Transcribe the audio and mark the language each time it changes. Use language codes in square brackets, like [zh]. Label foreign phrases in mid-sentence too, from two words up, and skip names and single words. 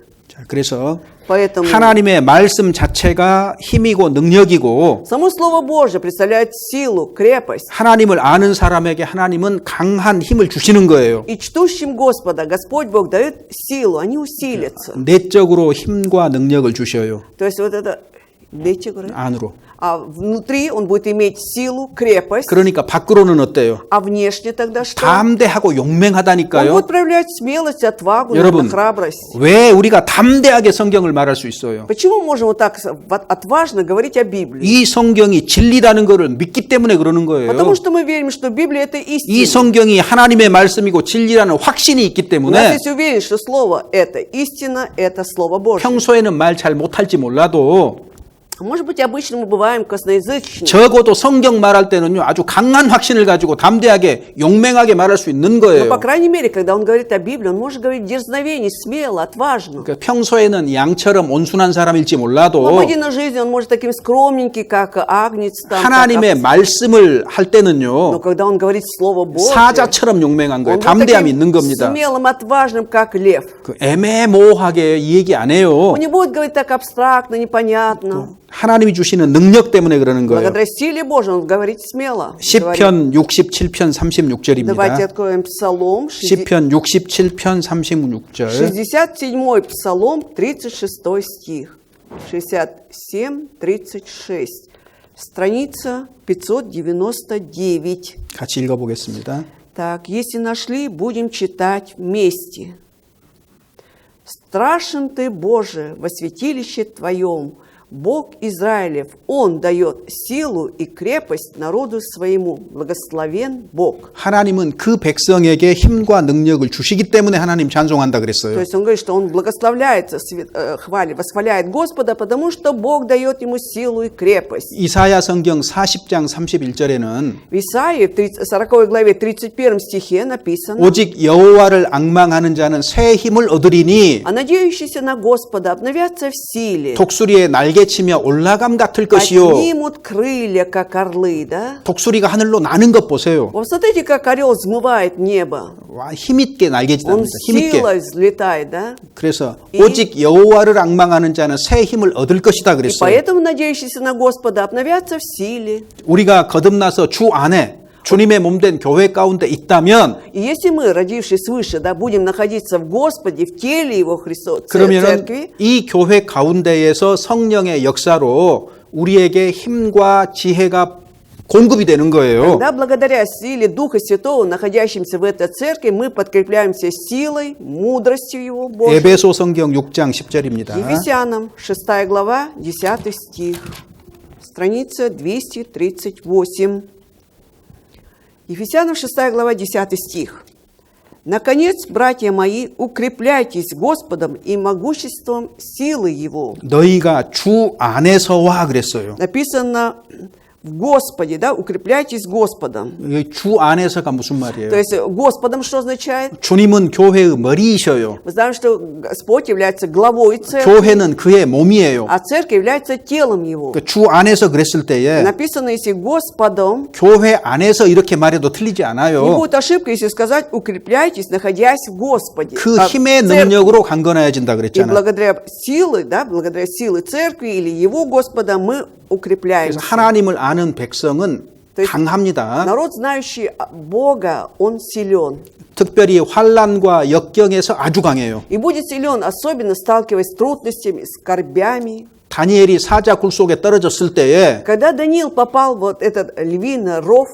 [ko] 자, 그래서 [ru] Поэтому [ko] 하나님의 말씀 자체가 힘이고 능력이고 [ru] само Слово Божье представляет силу, крепость. [ko] 하나님을 아는 사람에게 하나님은 강한 힘을 주시는 거예요. [ru] И чтущим Господа Господь Бог дает силу, они усилятся. [ko] 내적으로 힘과 능력을 주셔요. [ru] То есть вот это [ko] 안으로. [ru] а внутри он будет иметь силу, крепость, [ko] 그러니까 밖으로는 어때요? [ru] а внешне тогда что? [ko] 담대하고 [ru] Он [ko] 용맹하다니까요. [ru] будет проявлять смелость, отвагу, [ko] 여러분, [ru] храбрость. [ko] 왜 우리가 담대하게 성경을 말할 수 있어요? [ru] Почему мы можем вот так отважно говорить о Библии? [ko] 이 성경이 진리라는 것을 믿기 때문에 그러는 거예요. [ru] Потому что мы верим, что Библия это [ko] 이 [ru] истина. [ko] 성경이 하나님의 말씀이고 진리라는 확신이 있기 [ru] У нас [ko] 때문에 [ru] есть уверенность, что Слово это истина, это Слово Божье. [ko] 평소에는 말 잘 못할지 몰라도 [ru] Может быть, обычно мы бываем косноязычными. [ko] 적어도 성경 말할 때는요 아주 강한 확신을 가지고 담대하게 용맹하게 말할 수 있는 [ru] Но, по [ko] 거예요. [ru] крайней мере, когда он говорит о Библии, он может говорить дерзновение, смело, отважно. [ko] 그러니까 평소에는 양처럼 온순한 사람일지 [ru] В [ko] 몰라도 [ru] обыденной жизни он может таким скромненький, как агнец, там, [ko] 하나님의 [ru] как овца. [ko] 말씀을 할 [ru] Но [ko] 때는요 [ru] когда он говорит Слово Божье, [ko] 사자처럼 용맹한 거예요. [ru] он будет [ko] 담대함이 [ru] таким [ko] 있는 겁니다. [ru] смелым, отважным, как лев. [ko] 그 애매모호하게 이 얘기 안 해요. [ru] Он не будет говорить так абстрактно, непонятно. [ko] 하나님이 주시는 능력 때문에 그러는 거예요. [ru] Благодаря силе Божьей он говорит смело. говорит. [ko] 시편 67편 36절입니다. [ru] Давайте откроем Псалом, [ko] 시편 67편 36절. [ru] 67-й Псалом, 36 стих. 67-36. Страница 599. [ko] 같이 읽어보겠습니다. [ru] Так, если нашли, будем читать вместе. «Страшен ты, Боже, во святилище Твоем, Бог Израилев, Он дает силу и крепость народу своему. Благословен Бог». [ko] 하나님은 그 백성에게 힘과 능력을 주시기 때문에 하나님 찬송한다 [ru] То [ko] 그랬어요. [ru] есть он говорит, что он благословляет, восхваляет Господа, потому что Бог дает ему силу и крепость. [ko] 이사야 성경 40장 31절에는 [ru] В Исаии, в 40 главе, 31 стихе написано: [ko] 오직 여호와를 앙망하는 자는 새 힘을 얻으리니 [ru] «А надеющиеся на Господа обновятся в силе, [ko] 독수리의 날개치며 올라감 같을 것이요. [ru] поднимут крылья, как орлы». Да? [ko] 독수리가 하늘로 나는 것 보세요. [ru] Вот смотрите, как орел взмывает небо. [ko] 와, 힘있게 [ru] Он [ko] 날개짓합니다. 힘있게. [ru] силой взлетает, да? [ko] 그래서 오직 여호와를 앙망하는 자는 새 힘을 얻을 것이다 [ru] И [ko] 그랬어요. [ru] поэтому надеющиеся на Господа обновятся в силе. [ko] 우리가 거듭나서 주 안에 주님의 몸된 교회 가운데 있다면 [ru] И если мы, родившись свыше, да, будем находиться в Господе, в теле Его Христа, [ko] 그러면 [ru] церкви, [ko] 이 교회 가운데에서 성령의 역사로 우리에게 힘과 지혜가 공급이 되는 거예요. [ru] тогда благодаря силе Духа Святого, находящимся в этой церкви, мы подкрепляемся силой, мудростью Его Божьей. [ko] 에베소 성경 6장 10절입니다. [ru] Ефесянам, 6 глава, 10 стих, страница 238. Ефесянам, 6 глава, 10 стих. «Наконец, братья мои, укрепляйтесь Господом и могуществом силы Его». [ko] 너희가 주 안에서와 그랬어요. [ru] Написано в Господе, да, укрепляйтесь Господом. [ko] 이게 주 안에서가 무슨 말이에요? [ru] То есть Господом что означает? [ko] 주님은 교회의 머리이셔요. [ru] Мы знаем, что Господь является главой церкви, [ko] 교회는 그의 몸이에요. [ru] а церковь является телом Его. [ko] 그 주 안에서 그랬을 때에 [ru] Написано, если Господом, [ko] 교회 안에서 이렇게 말해도 틀리지 [ru] не [ko] 않아요. [ru] будет ошибка, если сказать укрепляйтесь, находясь в Господе. [ko] 그 [ru] А [ko] 힘의 [ru] церковь- [ko] 능력으로 강건해진다 [ru] И [ko] 그랬잖아요. [ru] благодаря силы, да, благодаря силы церкви или Его Господа мы [ko] 그래서 [ru] укрепляемся. [ko] 하나님을 아는 백성은 [ru] То есть [ko] 강합니다. [ru] народ, знающий Бога, он силен. [ko] 특별히 환란과 역경에서 아주 강해요. [ru] И будет силен, особенно сталкиваясь с трудностями, скорбями. [ko] 다니엘이 사자 굴 속에 떨어졌을 때에 [ru] Когда Даниил попал в вот этот львиный ров,